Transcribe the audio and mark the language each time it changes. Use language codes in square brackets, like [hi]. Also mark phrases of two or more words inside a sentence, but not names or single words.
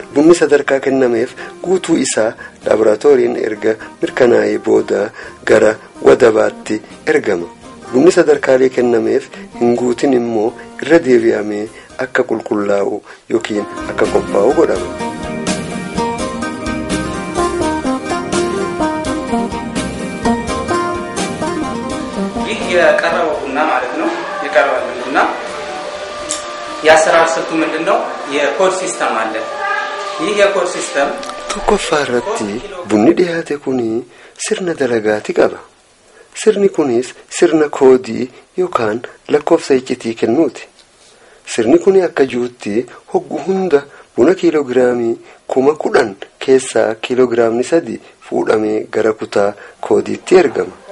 [om] Bunni sadarkaa kennameef guutuu isaa laaboraatooriin erga mirkanaa'ee booda gara wadabaatti ergama. Bunni sadarkaalee kennameef hin guutin immoo irra deebi'amee akka qulqullaa'u yookiin akka qophaa'u godhama. [am] የቀረበው ቡና ማለት ነው። የቀረበው ቡና የአሰራር ስልቱ ምንድነው? የኮድ ሲስተም አለ። ይህ የኮድ ሲስተም [om] tokkoffaarratti bunni dhiyaate kuni sirna dalagaati qaba. Sirni kunis sirna koodii yookaan lakkoofsa iccitii kennuuti. Sirni kuni akka jirutti hoggu hunda buna kiiloogiraamii 10,000 keessaa kiiloogiraamni 3 fuudhamee gara kutaa koodiitti ergama.